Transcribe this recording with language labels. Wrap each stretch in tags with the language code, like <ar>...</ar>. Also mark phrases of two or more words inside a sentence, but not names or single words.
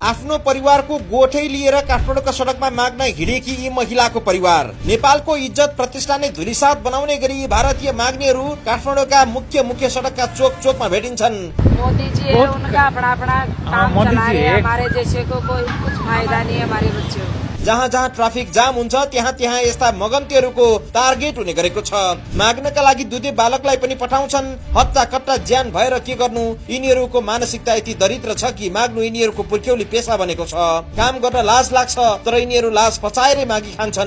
<ne>आफ्नो परिवारको गोठै लिएर काठमाडौँका सडकमा माग्न हिँडेकी यी महिलाको परिवार। नेपालको इज्जत प्रतिष्ठा नै धुलिसात बनाउने गरी भारतीय माग्नेहरू काठमाडौँका मुख्य सडकका चोक चोकमा भेटिन्छन्।</ne> <hi>मोदी जी है, उनका अपना अपना काम चला रहे हैं, हमारे जैसे को कोई कुछ फायदा नहीं है हमारे बच्चों को।</hi> <ne>जहाँ जहाँ ट्राफिक जाम हुन्छ त्यहाँ त्यहाँ यस्ता मगन्तीहरूको टार्गेट हुने गरेको छ। माग्नका लागि दुधे बालकलाई पनि पठाउँछन्। हत्ता कट्टा ज्यान भएर के गर्नु? यिनीहरूको मानसिकता यति दरिद्र छ कि माग्नु यिनीहरूको पुर्ख्यौली पेशा बनेको छ। काम गर्न लाज लाग्छ तर यिनीहरू लाज पचाएरै मागी खान्छन्।</ne>